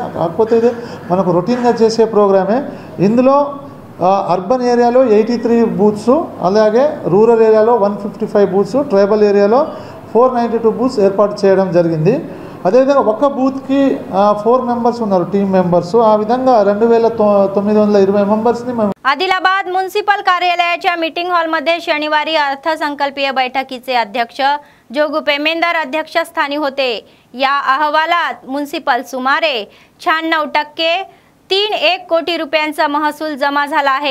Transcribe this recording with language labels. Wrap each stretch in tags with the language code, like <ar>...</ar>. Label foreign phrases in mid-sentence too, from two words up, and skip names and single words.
<te>కాకపోతే ఇది మనకు రొటీన్గా చేసే ప్రోగ్రామే. ఇందులో</te> <en>urban area lo</en> <te>83 బూత్స్, అలాగే</te> <en>rural area lo</en> <te>155 బూత్స్,</te> <en>tribal area lo</en> <te>492 బూత్స్ ఏర్పాటు చేయడం జరిగింది. అదేవిధంగా ఒక్క బూత్కి 4 మెంబర్స్ ఉన్నారు</te> <en>team members.</en> <te>ఆ విధంగా 2920 మెంబर्सनी మేము</te> <mr>आदिलाबाद म्युनिसिपल कार्यालयाच्या</mr> <en>meeting hall madhye</en> <mr>शनिवारी अर्थसंकल्पीय बैठकीचे अध्यक्ष जोगू पेमेंदर अध्यक्षस्थानी होते. या अहवालात म्युनिसिपल सुमारे 96% 3.1 कोटी रुपयांचा महसूल जमा झाला आहे.</mr>